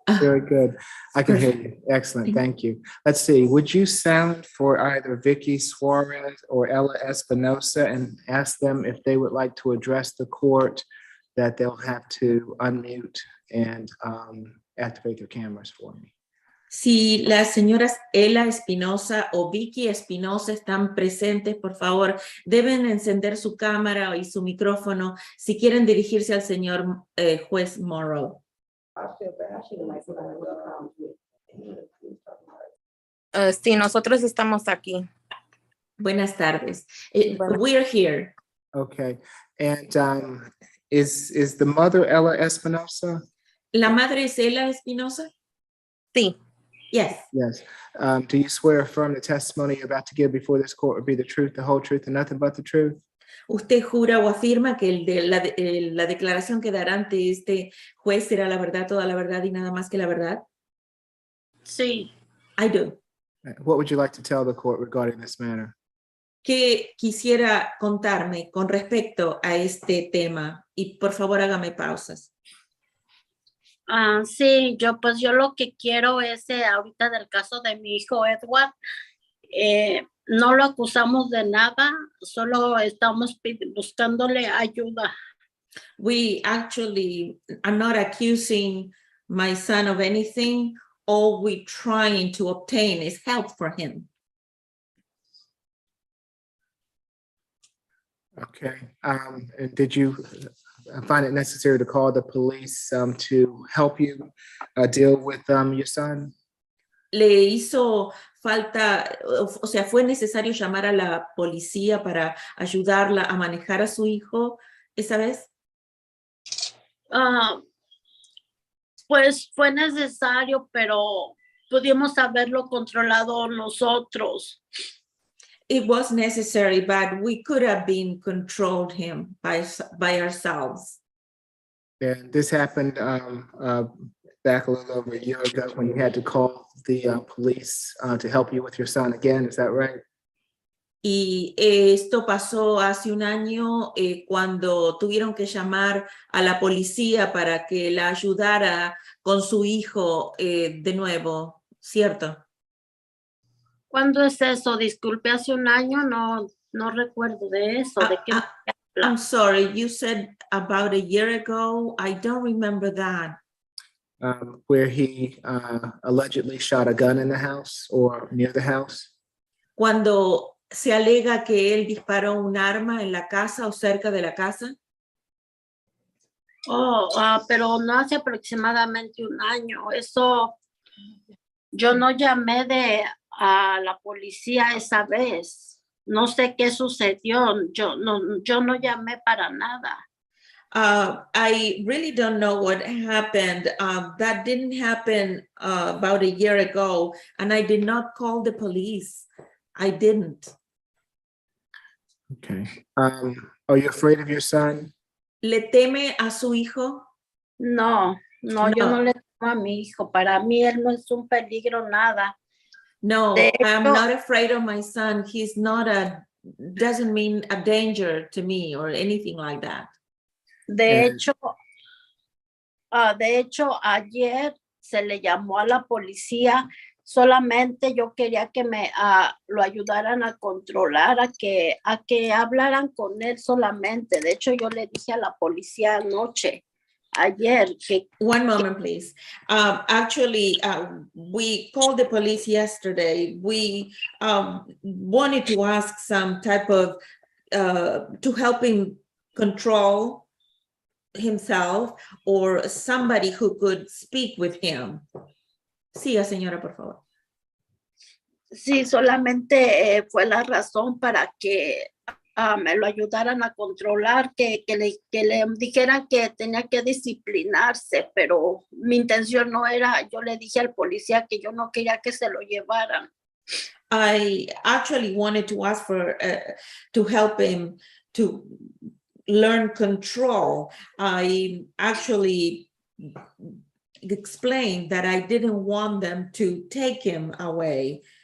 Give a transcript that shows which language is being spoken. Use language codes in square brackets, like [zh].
[en] Very good. I can hear you. Excellent. Thank you. Let's see. Would you sound for either Vicky Suarez or Ella Espinosa and ask them if they would like to address the court, that they'll have to unmute and activate their cameras for me? [es] Si las señoras Ela Espinosa o Vicky Espinosa están presentes, por favor, deben encender su cámara y su micrófono si quieren dirigirse al señor juez Morrow. Sí, nosotros estamos aquí. Buenas tardes. [en] We're here. Okay. And is the mother Ella Espinosa? [es] ¿La madre es Ela Espinosa? Sí. [en] Yes. Yes. Do you swear or affirm the testimony you're about to give before this court will be the truth, the whole truth, and nothing but the truth? [es] ¿Usted jura o afirma que la declaración que dará ante este juez será la verdad, toda la verdad y nada más que la verdad? Sí. [en] I do. What would you like to tell the court regarding this matter? [es] ¿Qué quisiera contarme con respecto a este tema? Y por favor hágame pausas. Sí, yo lo que quiero es ahorita del caso de mi hijo Edward, no lo acusamos de nada, solo estamos buscándole ayuda. [en] I'm not accusing my son of anything. All we're trying to obtain is help for him. Okay. And did you find it necessary to call the police to help you deal with your son? [es] ¿Le hizo falta, o sea, fue necesario llamar a la policía para ayudarla a manejar a su hijo esa vez? Pues fue necesario, pero pudimos haberlo controlado nosotros. [en] It was necessary, but we could have been controlled him by ourselves. And this happened back a little over a year ago when you had to call the police to help you with your son again. Is that right? [es] Y esto pasó hace un año cuando tuvieron que llamar a la policía para que la ayudara con su hijo de nuevo, ¿cierto? ¿Cuándo es eso? Disculpe, hace un año, no recuerdo de eso. ¿De qué? [en] I'm sorry, you said about a year ago. I don't remember that. Where he allegedly shot a gun in the house or near the house? [es] Cuando se alega que él disparó un arma en la casa o cerca de la casa. Pero no hace aproximadamente un año. Eso, yo no llamé a la policía esa vez. No sé qué sucedió. Yo no llamé para nada. [en] I really don't know what happened. That didn't happen about a year ago, and I did not call the police. I didn't. Okay. Are you afraid of your son? [es] ¿Le teme a su hijo? No, yo no le a mi hijo. Para mí él no es un peligro nada. No, De [en] I'm [es] hecho- [en] not afraid of my son. He's not doesn't mean a danger to me or anything like that. [es] De hecho, ayer se le llamó a la policía. Solamente yo quería que lo ayudaran a controlar, a que hablaran con él solamente. De hecho, yo le dije a la policía ayer, que [en] One moment, please. Actually, we called the police yesterday. We wanted to ask some type of, to help him control himself or somebody who could speak with him. [es] Sí, señora, por favor. sí, solamente fue la razón para que me lo ayudaran a controlar, que le dijeran que tenía que disciplinarse, pero mi intención no era, yo le dije al policía que yo no quería que se lo llevaran. [en] I actually wanted to ask for, to help him to learn control. I actually explained that I didn't want them to take him away.